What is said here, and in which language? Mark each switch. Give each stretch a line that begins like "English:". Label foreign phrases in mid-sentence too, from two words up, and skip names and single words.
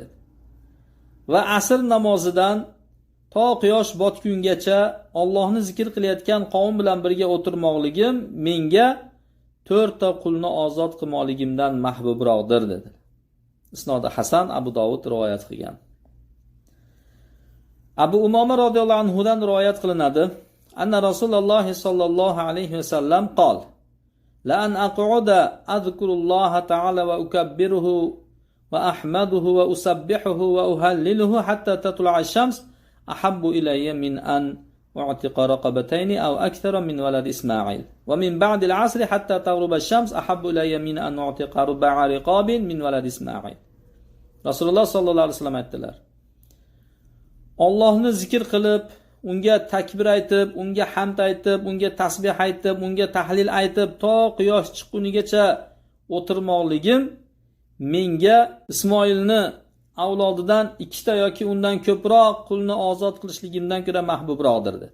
Uzbek: Va asr namozidan to quyosh botgungacha Allohni zikr qilayotgan qavm bilan birga o'tirmoqligim menga 4ta qulni ozod qilmoqligimdan mahbubroqdir dedi. Isnodi hasan, Abu Dovud rivoyat qilgan.
Arabic: أبو أمامة رضي الله عنه
Uzbek: dan rivoyat qilinadi,
Arabic: أن رسول الله صلى الله عليه وسلم قال: "لأن أقعد أذكر الله تعالى وأكبره وأحمده وأسبحه وأهلله حتى تطلع الشمس أحب إلي من أن أعتق رقبتين أو أكثر من ولد إسماعيل ومن بعد العصر حتى تغرب الشمس أحب إلي من أن أعتق أربع رقاب من ولد إسماعيل."
Uzbek: Rasululloh
Arabic: sallallohu alayhi vasallam
Uzbek: aytdilar, Allohni zikr qilib, unga takbir aytib, unga hamd aytib, unga tasbih aytib, unga tahlil aytib, to quyosh chiqqunigacha o'tirmoqligim menga Ismoilni avlodidan 2ta yoki undan ko'proq qulni ozod qilishligimdan ko'ra mahbubroqdir dedi.